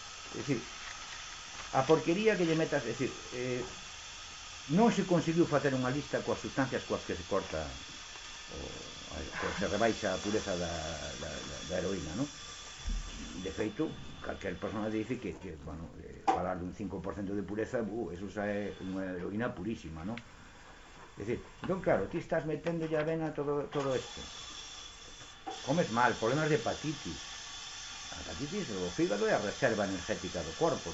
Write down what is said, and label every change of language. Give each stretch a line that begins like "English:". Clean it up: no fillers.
Spanish: Es decir,
Galician: a porquería que lle metas,
Spanish: es decir, no se consiguió hacer una lista con las sustancias con las que se corta o se
Galician: rebaixa a pureza da heroína,
Spanish: ¿no?
Galician: De feito, calquer persona dice que bueno, falar dun 5% de pureza, eso xa é unha heroína purísima, ¿no? decir, entón, claro, ti estás metendo ya vena todo isto. Comes mal, problemas de hepatitis. A hepatitis, o fígado é a reserva energética do corpo.